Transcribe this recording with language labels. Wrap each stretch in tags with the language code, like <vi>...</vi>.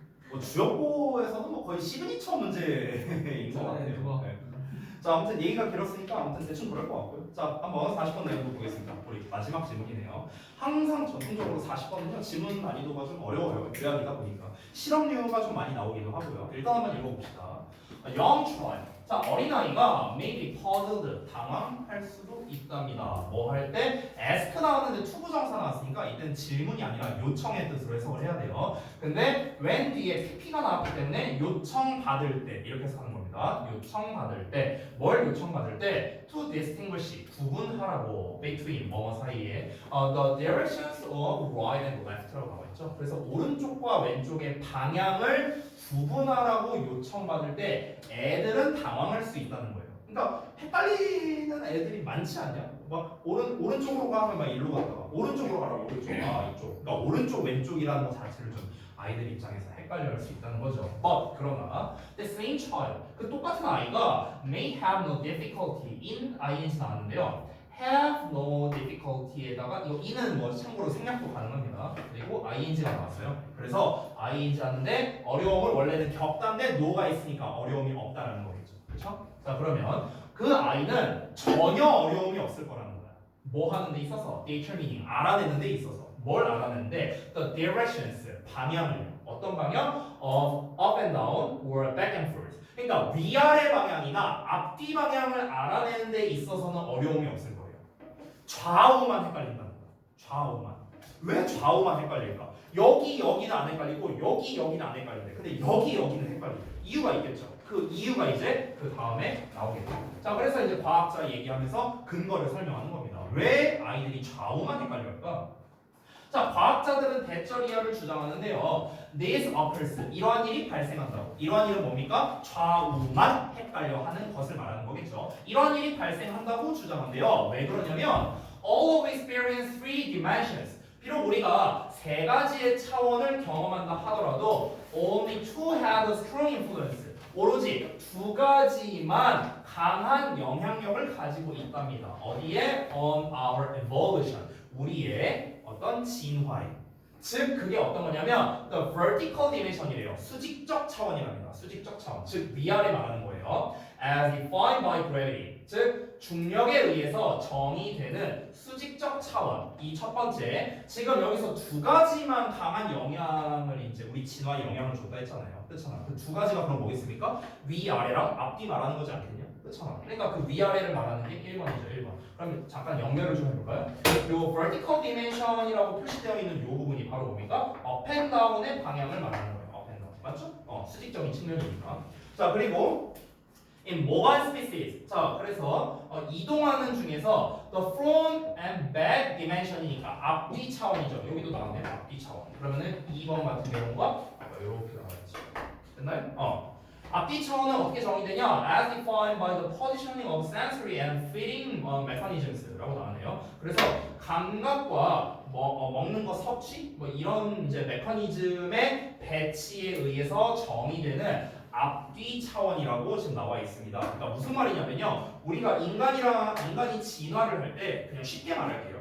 <ko>뭐 주역고에서는 뭐 거의 시그니처 문제인 것 같아요. 그거. 네. 자, 아무튼 얘기가 길었으니까 아무튼 대충 그럴 것 같고요. 자, 한번 40번 내용도 보겠습니다. 우리 마지막 질문이네요. 항상 전통적으로 40번은요 지문 난이도가 좀 어려워요. 교양이다 보니까 실험류가 좀 많이 나오기도 하고요. 일단 한번 읽어봅시다.</ko> <en>Young child.</en> <ko>자, 어린아이가</ko> <en>may be puzzled.</en> <ko>당황할 수도 있답니다. 뭐 할 때? ask 나왔는데 투부정사 나왔으니까 이때는 질문이 아니라 요청의 뜻으로 해석을 해야 돼요. 근데 when 뒤에 pp가 나왔기 때문에 요청받을 때 이렇게 해서 하는 겁니다. 요청받을 때 뭘 요청받을 때 to distinguish 구분하라고 between 뭐뭐 사이에</ko> <en>the directions of right and left</en> <ko>라고 나와 있죠. 그래서 오른쪽과 왼쪽의 방향을 구분하라고 요청받을 때 애들은 당황할 수 있다는 거예요. 그러니까 헷갈리는 애들이 많지 않냐? 막 오른쪽으로 가면 막 일로 갔다가 오른쪽으로 가라고 오른쪽 이쪽. 그러니까 오른쪽 왼쪽이라는 것 자체를 좀 아이들 입장에서 헷갈려할 수 있다는 거죠.</ko> <en>But</en> <ko>그러나</ko> <en>the same child</en> <ko>그 똑같은 아이가</ko> <en>may have no difficulty in ing 나왔는데요.</en> <ko>have no difficulty에다가 이거 in은 뭐 참고로 생략도 가능합니다. 그리고 ing가 나왔어요. 그래서 ing 하는데 어려움을 원래는 겪다인데 no가 있으니까 어려움이 없다라는 거겠죠. 그렇죠? 자 그러면 그 아이는 전혀 어려움이 없을 거라는 거야. 뭐 하는 데 있어서 determining 알아내는 데 있어서 뭘 알아내는데</ko> <en>the directions</en> <ko>방향을 어떤 방향?</ko> <en>up and down or back and forth.</en> <ko>그러니까 위아래 방향이나 앞뒤 방향을 알아내는 데 있어서는 어려움이 없을 거예요. 좌우만 헷갈린다는 거야. 좌우만. 왜 좌우만 헷갈릴까? 여기는 안 헷갈리고 여기는 안 헷갈리는데 근데 여기는 헷갈리죠. 이유가 있겠죠. 그 이유가 이제 그 다음에 나오겠죠. 자 그래서 이제 과학자 얘기하면서 근거를 설명하는 겁니다. 왜 아이들이 좌우만 헷갈릴까? 자, 과학자들은 대절이하를 주장하는데요.</ko> <en>This occurs.</en> <ko>이러한 일이 발생한다고. 이러한 일은 뭡니까? 좌우만 헷갈려 하는 것을 말하는 거겠죠. 이러한 일이 발생한다고 주장한대요. 왜 그러냐면</ko> <en>all of experience three dimensions.</en> <ko>비록 우리가 세 가지의 차원을 경험한다 하더라도</ko> <en>only two have a strong influence.</en> <ko>오로지 두 가지만 강한 영향력을 가지고 있답니다. 어디에?</ko> <en>On our evolution.</en> <ko>우리의 어떤 진화에. 즉 그게 어떤 거냐면</ko> <en>the vertical dimension</en> <ko>이래요. 수직적 차원이랍니다. 수직적 차원. 즉 위아래 말하는 거예요.</ko> <en>As defined by gravity.</en> <ko>즉 중력에 의해서 정의되는 수직적 차원. 이 첫 번째. 지금 여기서 두 가지만 강한 영향을 이제 우리 진화에 영향을 줬다 했잖아요. 그렇잖아. 그 두 가지가 그럼 뭐겠습니까? 위아래랑 앞뒤 말하는 거지 않겠냐? 그렇잖아. 그러니까 그 위아래를 말하는 게 1번이죠. 1번. 그럼 잠깐 연결을 좀 해볼까요? 요 vertical dimension이라고 표시되어 있는 요 부분이 바로 뭡니까?</ko> <en>up and down</en> <ko>의 방향을 말하는 거예요.</ko> <en>up and down.</en> <ko>맞죠? 수직적인 측면이니까. 자 그리고</ko> <en>in mobile species.</en> <ko>자 그래서 이동하는 중에서</ko> <en>the front and back dimension</en> <ko>이니까 앞뒤 차원이죠. 여기도 나오네요. 앞뒤 차원. 그러면은 2번 같은 경우가 이렇게 나와야지. 됐나요? 앞뒤 차원은 어떻게 정의되냐?</ko> <en>As defined by the positioning of sensory and feeding mechanisms</en> <ko>라고 나오네요. 그래서 감각과 먹는 거 섭취 뭐 이런 이제 메커니즘의 배치에 의해서 정의되는 앞뒤 차원이라고 지금 나와 있습니다. 그러니까 무슨 말이냐면요, 우리가 인간이 진화를 할 때 그냥 쉽게 말할게요.</ko>